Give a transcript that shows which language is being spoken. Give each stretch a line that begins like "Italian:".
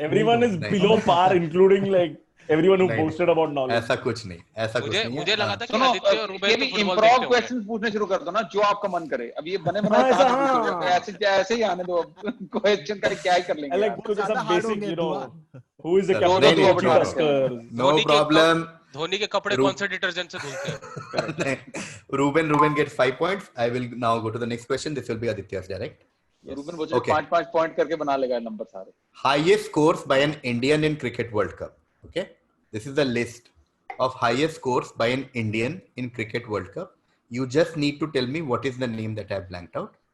English: everyone is below par, including like everyone who posted about knowledge.
Hindi: ऐसा कुछ नहीं है. मुझे लगा था कि आदित्य और रूबेन तो फुटबॉल देखते इम्प्रोव क्वेश्चंस पूछने शुरू कर दो ना, जो आपका मन करे. अब ये बने ऐसे ही आने दो. क्वेश्चन का क्या ही कर लेंगे.
English: like
Hindi: कुछ ऐसा
English: basic, you know, who is the captain of Tuskers? No problem.
Hindi: Dhoni के कपड़े कौन से डिटर्जेंट से धुलते हैं?
English: Ruben gets 5 points. I will now go to the next question. This will be Aditya's direct.
Hindi: Reuben वो 5 पॉइंट करके बना लेगा नंबर सारे.
English: Highest scores by an Indian in Cricket World Cup. Okay, this is the list of highest scores by an Indian in Cricket World Cup. You just need to tell me what is the name that I have blanked out.